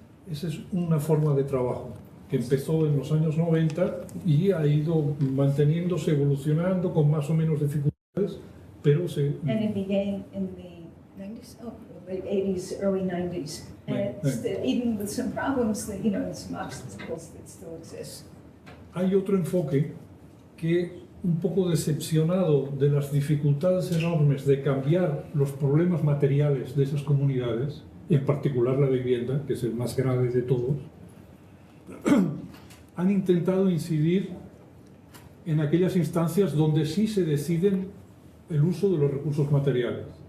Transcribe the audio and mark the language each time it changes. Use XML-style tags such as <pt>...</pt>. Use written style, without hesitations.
<es>Esa es una forma de trabajo que empezó en los años 90 y ha ido manteniéndose, evolucionando con más o menos dificultades, pero</es> <en>And it began in the 90s, late 80s, early 90s. And even with some problems, that, some obstacles that still exist.</en> <es>Hay otro enfoque que, un poco decepcionado de las dificultades enormes de cambiar los problemas materiales de esas comunidades, en particular la vivienda, que es el más grave de todos, han intentado incidir en aquellas instancias donde sí se deciden el uso de los recursos materiales.</es>